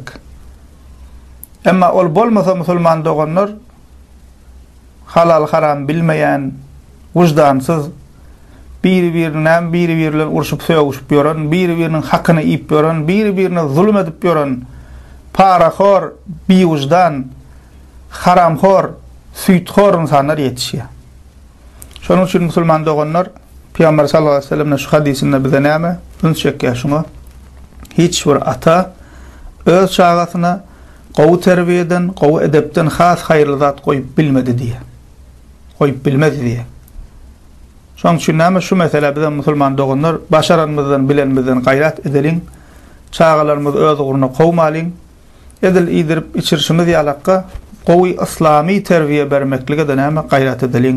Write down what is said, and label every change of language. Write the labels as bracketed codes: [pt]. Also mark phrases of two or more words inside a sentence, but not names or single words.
[tk] Emma ol bolmasa musulman doganlar halal haram bilmeýän, wujdansız, biri-birine bilen urşup söýüşüp ýören, biri-biriniň hakyny iýip ýören, biri-birine zulm edip ýören, paraxor, biwujdan, haramxor, süýtxor insanlar ýetişýär. Şonuň üçin musulman doganlar Peygamber [ar] صلى الله عليه وسلم'in [tk] şu hadisinde bize näme öňçekkä şuňa hiç bir ata öz çağasyna gowy terbiýeden, gowy edepden has haýyrly zat goýup bilmedi diýe. Goýup bilmedi diýe. Şoň üçin näme şu mesele bize musulman doganlar başaranmyzdan bilenmizden gaýrat edeliň, çağalarymyz öz ugruna gowmalyň, edil iýdirip içirişimiz ýalakka gowy islamy terbiýe bermeklige de näme gaýrat edeliň.